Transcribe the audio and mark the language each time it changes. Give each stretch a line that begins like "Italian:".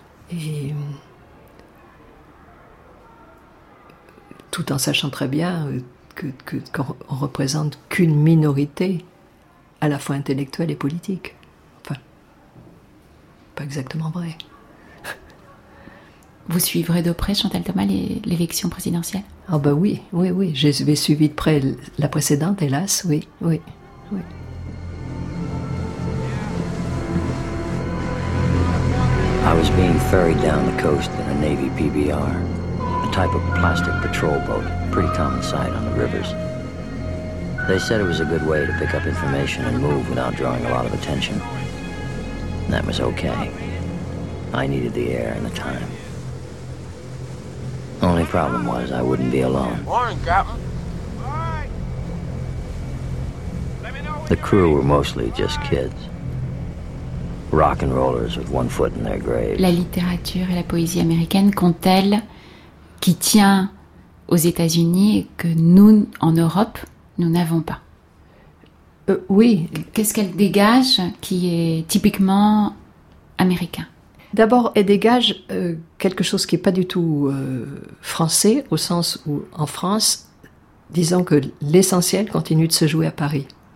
French: Et tout en sachant très bien qu'on ne représente qu'une minorité, à la fois intellectuelle et politique. Pas exactement vrai. Vous suivrez de près, Chantal Thomas, l'élection présidentielle? Ah ben oui, oui, oui. J'ai suivi de près la précédente, hélas, oui, oui, oui.
English: I was being ferried down the coast in a Navy PBR, a type of plastic patrol boat, pretty common sight on the rivers. They said it was a good way to pick up information and move without drawing a lot of attention. That was okay. I needed the air and the time. Only problem was I wouldn't be alone. Morning, Captain. The crew were mostly just kids. Rock and rollers with one foot in their graves.
French: La littérature et la poésie américaine qu'ont-elles qui tient aux États-Unis et que nous, en Europe, nous n'avons pas? Oui. Qu'est-ce qu'elle dégage qui est typiquement américain? D'abord, elle dégage quelque chose qui n'est pas du tout français, au sens où, en France, disons que l'essentiel continue de se jouer à Paris.